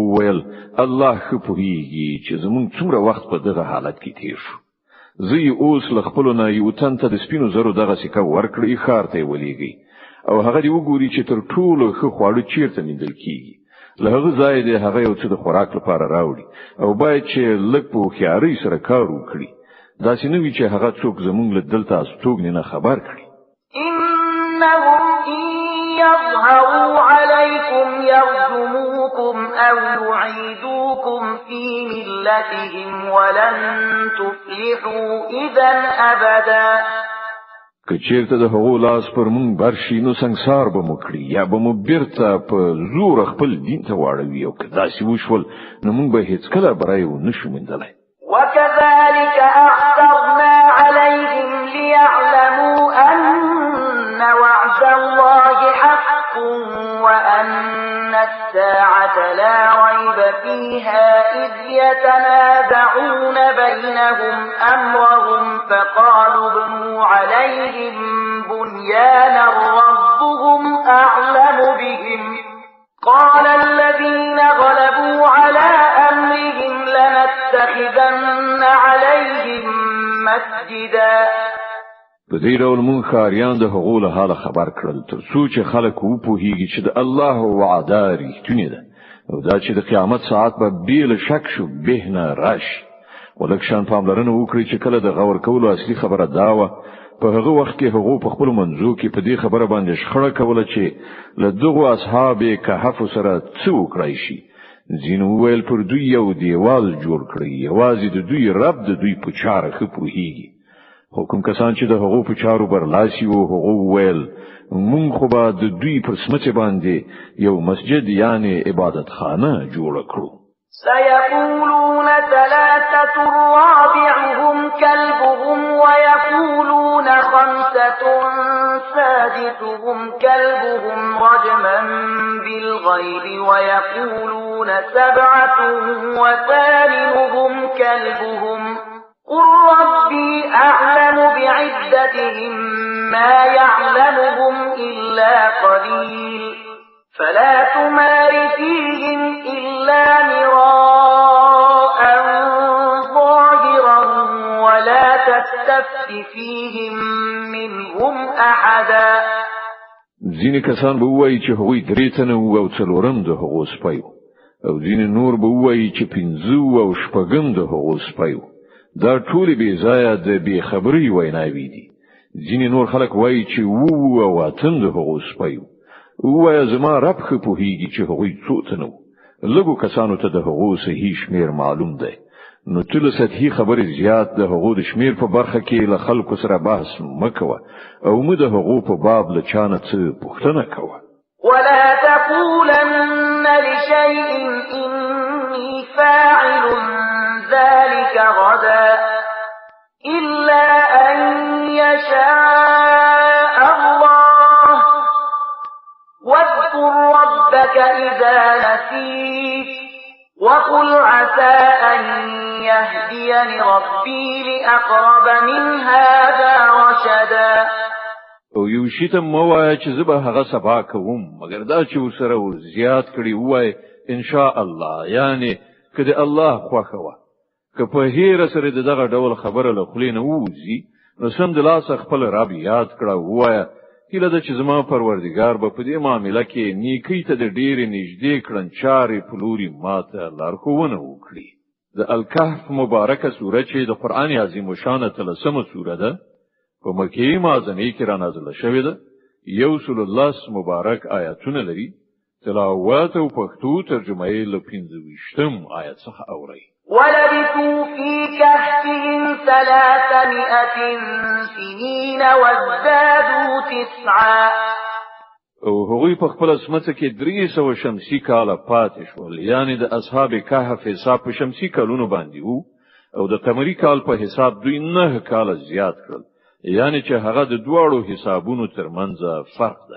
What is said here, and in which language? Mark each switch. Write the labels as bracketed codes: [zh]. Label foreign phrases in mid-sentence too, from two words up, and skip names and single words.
[ps] ویل الله خو پوهیږي چې زمونږ څومره وخت په دغه حالت کې تیر شو زه اوس له خپل نه یو تن ته د سپینو زرو دغه سکه ورکړی خار ته ولېږي او هغه دی وګوري چې تر ټولو ښه خواړه چیرته مندل کیږي له هغه ځای دی هغه یو څه د خوراک لپاره راوړي او باید چې لږ په خیاري سره کار وکړي دا سينوي چې هغه څوک زمونږ له دلته استوګنې نه خبر کړي. [ar] إنهم إن يظهروا عليكم يرجموكم أو يعيدوكم في ملتهم ولن تفلحوا إذا أبدا. [ps] که چیرته د هغو لاس پر مونږ برشي نو سنگسار به مو کړي یا به مو بیرته په زور خپل دین ته واړوي او که داسې وشول نو مونږ به هیڅکله برای ونشو موندلی. [ar] وكذلك أعثرنا عليهم ليعلموا أن وعد الله حق وأن الساعة لا ريب فيها إذ يتنازعون بينهم أمرهم فقالوا ابنوا عليهم بنيانا ربهم أعلم بهم قال الذين غلبوا على أمرهم لنتخذن عليهم مسجدا. [ps] په دې ډول مونږ خاریان د هغو له حاله خبر کړل تر څو چې خلک وپوهیږي چې د الله وعده رښتینې ده او دا چې د قیامت ساعت به بې له شک شو به نه راشي. ولکه شان پاملرنه وکړي چې کله د غور کولو اصلي خبره دا وه په هغه وخت کې هغو په خپل منځو کې په دې خبره باندې شخړه کوله چې له دغو اصحاب کهف سره څه وکړای شي. ځینو وویل پر دوی یو دیوال جوړ کړي یوازې د دوی رب د دوی په چاره ښه پوهیږي. خو کوم کسان چې د هغو په چارو برلاسي وو هغو وویل مونږ خو به د دوی پر سمڅې باندې یو مسجد یعنی عبادت خانه جوړ کړو. [ar] سيقولون ثلاثة رابعهم كلبهم ويقولون خمسة سادسهم كلبهم رجما بالغيب ويقولون سبعة وثامنهم كلبهم قل ربي أعلم بعدتهم ما يعلمهم إلا قليل فلا تمار فيهم إلا مراء ظاهرا ولا تستفت فيهم منهم أحدا. [ps] ځینې کسان به وایي چې هغوی درې تنه وو او څلورم د هغو سپی وو او ځینې نور به وایي چې پنځه وو او شپږم د هغو سپی وو. دا ټولې بې ځایه د بې خبرۍ ویناوې دي. ځینې نور خلک وایي چې وو او اتم د هغو سپی وو. وایه زما رب ښه پوهیږي چې هغوی څو تنه وو. لږو کسانو ته د هغو صحیح شمیر معلوم دی. نو ته له سطحي خبرې زیات د هغو د شمیر په برخه کې له خلکو سره بحث مه کوه او مه د هغو په باب له چا نه څه پوښتنه کوه. [ar] ولا تقولن لشيء إني فاعل ذلك غدا إلا أن يشاء الله واذكر ربك إذا نسيت وقل عسى أن يهديني ربي لأقرب من هذا رشدا. [ps] او یو شی ته مو وایه چې زه به هغه سبا کوم مګر دا چې وسره ور زیات کړي وای [ar] ان شاء الله [ps] یعنی کله الله خوښه وه که په هیره سره دغه ډول خبره له خلې نه ووځي نو سم د لاس خپل رب یاد کړه وایه هیله ده چې زما پروردګار به په دې معاملې کې نیکی ته د ډېرې نږدې کړنچارې په لوري ماته لارښوونه وکړي. د الکهف مبارکه سوره چې د قرآن عظیم الشان تلسمه سوره ده په مکې معظمه کې را نازله شوې ده. 110 مبارک آیاتونه لري. تلاوت او پښتو ترجمه یې له 15 آیت څخه اوري. [ar] ولبثوا في كهفهم 300 سنين وازدادوا 9. [ps] او هغوی په خپل سمڅه کې 300 شمسي کاله پاتې شول یعنی د اصحاب کهف حساب په شمسي کالونو باندې وو او د قمري کال په حساب دوی 9 کاله زیات کړل یعنی چې هغه د دوړو حسابونو ترمنځ فرق دی.